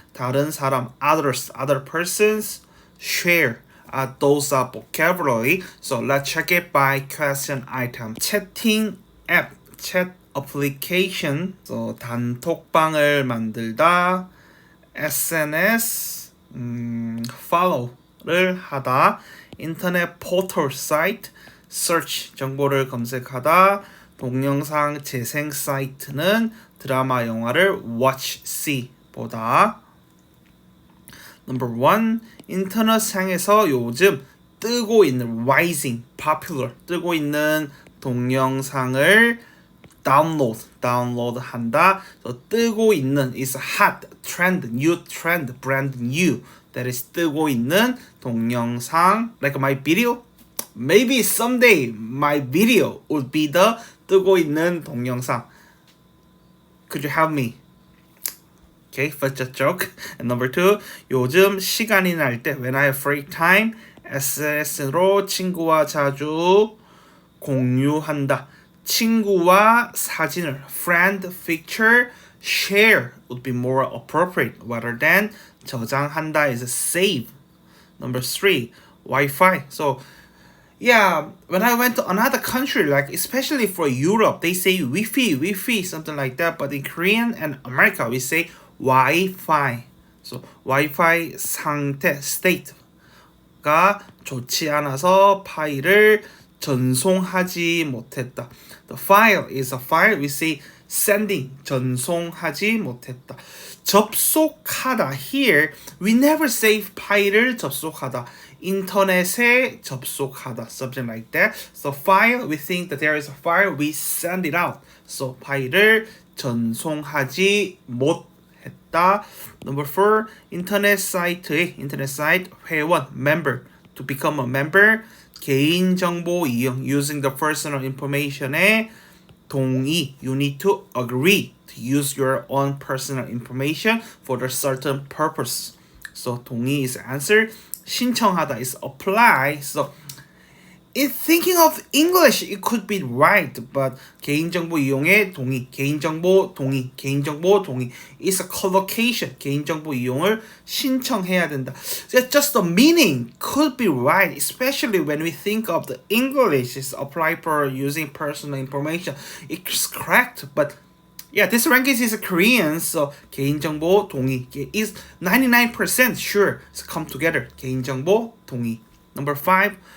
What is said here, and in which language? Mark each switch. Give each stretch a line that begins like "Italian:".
Korean: 다른 사람,
English: others, other persons. share, those are vocabulary. So let's check it by question item.
Korean: 채팅 앱,
English: chat application.
Korean: So 단톡방을 만들다. SNS, follow를 하다. 인터넷 포털 사이트, search, 정보를 검색하다. 동영상 재생 사이트는 드라마, 영화를
English: watch, see,
Korean: 보다.
English: Number 1,
Korean: 인터넷상에서 요즘 뜨고 있는
English: rising, popular,
Korean: 뜨고 있는 동영상을 download 한다.
English: So
Korean: 뜨고 있는
English: is hot, trend, new trend, brand new. That is
Korean: 뜨고 있는 동영상.
English: Like my video. Maybe someday my video would be the
Korean: 뜨고 있는 동영상.
English: Could you help me? Okay, first a joke. And number 2,
Korean: 요즘 시간이 날 때
English: when I have free time,
Korean: SNS로 친구와 자주 공유한다. 친구와 사진을
English: friend picture share would be more appropriate rather than 저장한다 is save. Number 3, Wi-Fi. So yeah, when I went to another country, like especially for Europe, they say Wi-Fi, something like that. But in Korean and America, we say Wi-Fi.
Korean: So Wi-Fi 상태, state가 좋지 않아서 파일을 전송하지 못했다.
English: The file is a file. We say sending,
Korean: 전송하지 못했다. 접속하다.
English: Here, we never say
Korean: 파일을 접속하다. 인터넷에 접속하다.
English: Something like that. So file, we think that there is a file. We send it out.
Korean: So 파일을 전송하지 못했다.
English: Number 4,
Korean: 인터넷 사이트의 인터넷 사이트 회원, member.
English: To become a member.
Korean: 개인정보 이용,
English: using the personal information에 동의, you need to agree to use your own personal information for a certain purpose. So 동의 is answer. 신청하다 is apply. So in thinking of English, it could be right, but
Korean: 개인정보 이용에 동의, 개인정보 동의,
English: 개인정보 동의 is a collocation.
Korean: 개인정보 이용을 신청해야 된다.
English: Just the meaning could be right, especially when we think of the English is applied for using personal information. It's correct, but yeah, this language is Korean, so
Korean: 개인정보 동의
English: is 99% sure. So come together.
Korean: 개인정보 동의.
English: Number 5.